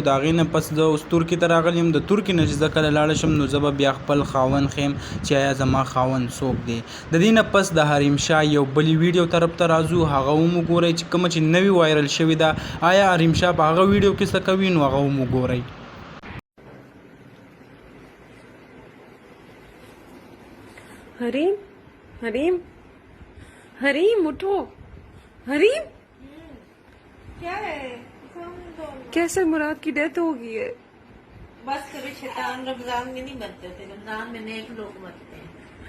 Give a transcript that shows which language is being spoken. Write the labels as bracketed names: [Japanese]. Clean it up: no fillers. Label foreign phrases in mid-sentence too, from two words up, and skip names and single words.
[Pashto] او د هغې نه پس زه اوس ترکی ته راغلی یم. د ترکی نه چې زه کله لاړ شم نو زه به بیا خپل خاوند خیم چې آیا زما خاوند څوک دی. د دې نه پس د حریم شاه یو بلې ویډیو طرف ته راځو، هغه هم وګورئ چې کومه چې نوې وایرل شوې ده. آیا حریم شاه په هغه ویډیو کې څه کوي، نو هغه هم وګورئ. [Urdu] حریم حریم حریم اٹھو. हरीम کیا ہے? کیسے مراد کی ڈیتھ ہو گئی ہے? بس کبھی شیطان رمضان میں نہیں مرتے تھے، رمضان میں نیک لوگ مرتے ہیں.